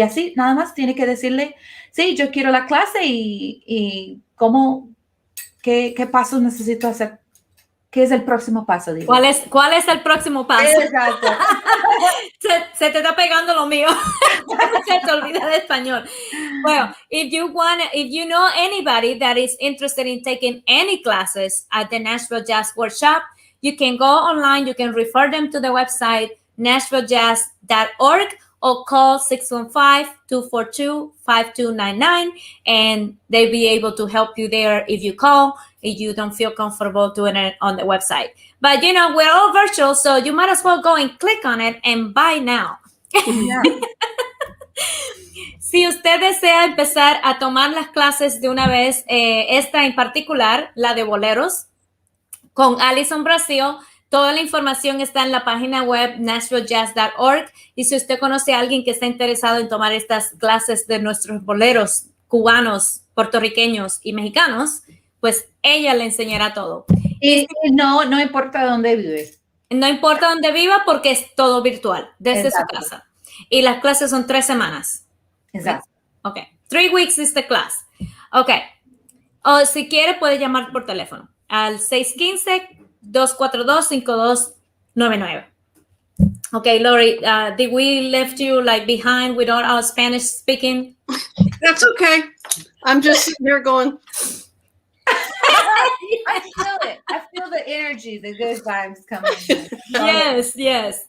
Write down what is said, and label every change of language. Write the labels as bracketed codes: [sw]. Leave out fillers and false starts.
[es] Y así, nada más tiene que decirle, sí, yo quiero la clase y cómo, qué pasos necesito hacer. ¿Qué es el próximo paso? ¿Cuál es el próximo paso? Exacto. se te está pegando lo mío. Se te olvida de español. [en] Well, if you know anybody that is interested in taking any classes at the Nashville Jazz Workshop, you can go online, you can refer them to the website, nashvilljazz.org, or call 615-242-5299, and they'll be able to help you there if you call, if you don't feel comfortable doing it on the website. But, we're all virtual, so you might as well go and click on it and buy now. Yeah. [es] Si usted desea empezar a tomar las clases de una vez, esta en particular, la de boleros, con Allison Brazil, toda la información está en la página web nashvilljazz.org. Y si usted conoce a alguien que está interesado en tomar estas clases de nuestros boleros cubanos, puertorriqueños y mexicanos, pues ella le enseñará todo. Y no importa dónde vive. No importa dónde viva porque es todo virtual, desde su casa. Y las clases son 3 semanas. Exacto. [en] Okay. 3 weeks is the class. Okay. [es] O si quiere puede llamar por teléfono al 615-242-5299. [en] Okay, Lori, did we left you behind with all our Spanish speaking? That's okay. I'm just sitting here going. I feel it. I feel the energy, the good vibes coming.